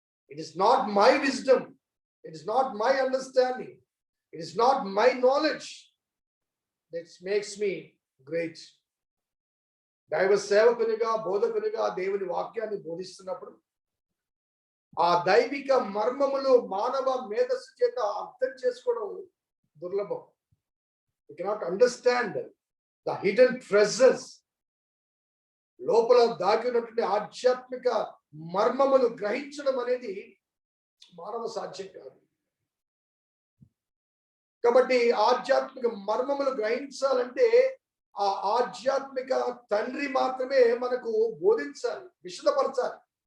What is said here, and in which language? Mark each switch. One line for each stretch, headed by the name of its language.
English: It is not my wisdom, it is not my understanding, it is not my knowledge that makes me great.
Telugu: దైవ సేవకునిగా బోధకునిగా దేవుని వాక్యాన్ని బోధిస్తున్నప్పుడు ఆ దైవిక మర్మములు మానవ మేధస్సు చేత అర్థం చేసుకోవడం దుర్లభం.
English: You cannot understand the hidden treasures.
Telugu: లోపల దాగి ఉన్నటువంటి ఆధ్యాత్మిక మర్మములు గ్రహించడం అనేది మానవ సాధ్యం కాదు. కాబట్టి ఆధ్యాత్మిక మర్మములు గ్రహించాలంటే ఆ ఆధ్యాత్మిక తండ్రి మాత్రమే మనకు బోధించాలి, విశదపరచాలి.